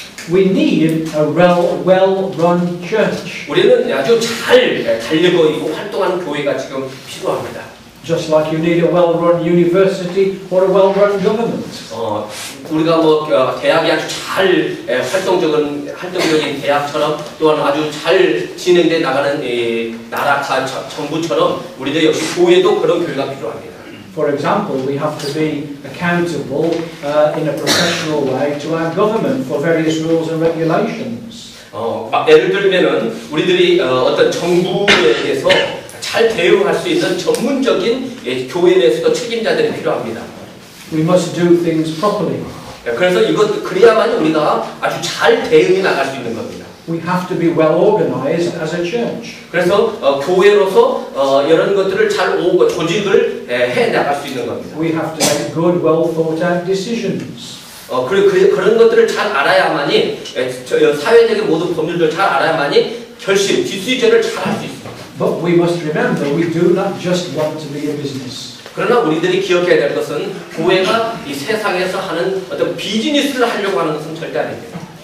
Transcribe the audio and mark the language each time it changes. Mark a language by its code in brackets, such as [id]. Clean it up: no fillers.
[en] We need a well-run church. [ko] 우리는 아주 잘 달리고 있고 활동하는 교회가 지금 필요합니다. [en] Just like you need a well-run university or a well-run government. [ko] 우리가 뭐 대학이 아주 잘 활동적인 대학처럼 또한 아주 잘 진행돼 나가는 나라 정부처럼 우리들 역시 교회도 그런 교회가 필요합니다. [en] For example, we have to be accountable in a professional way to our government for various rules and regulations. [ko] 예를 들면은 우리들이 어떤 정부에 대해서 잘 대응할 수 있는 전문적인 교회에 대해서도 책임자들이 필요합니다. [en] We must do things properly. [ko] 그래서 그래야만 우리가 아주 잘 대응해 나갈 수 있는 겁니다. [en] We have to be well organized as a church. [ko] 그래서 교회로서 이런 것들을 잘 조직을 해 나갈 수 있는 겁니다. [en] We have to make good, well thought out decisions. [ko] 그런 것들을 잘 알아야만이 사회적인 모든 법률들 잘 알아야만이 결심, 뒷수저를 잘 할 수 있습니다. [en] But we must remember we do not just want to be a business. [ko] 그러나 우리들이 기억해야 될 것은 교회가 이 세상에서 하는 어떤 비즈니스를 하려고 하는 것은 절대 아닙니다.